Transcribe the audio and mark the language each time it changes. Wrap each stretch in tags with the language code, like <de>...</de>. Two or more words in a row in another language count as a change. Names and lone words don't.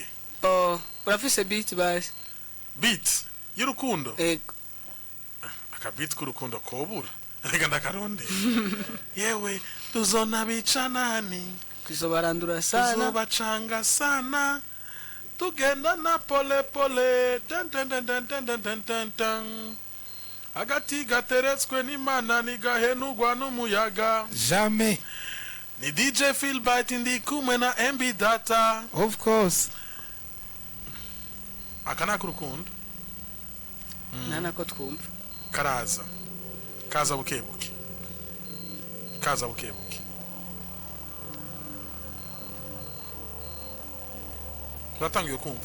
<rn>Urafise beat basi beat y'urukundo akabit k'urukundo kobura reka ndakaronde yewe tuzona bicanani kuzobarandura sana tuzobacanga sana tugenda na</rn> <sw>pole pole</sw> <rn>agati gateretswe n'Imana nigahenugwa n'umuyaga jamais ni DJ Philbyte ndi kumwe na MB Data</rn> <en>of course</en> <rn>akana kurukundo nana ko twumva kaza bukebuke Uratangiye kumva</rn>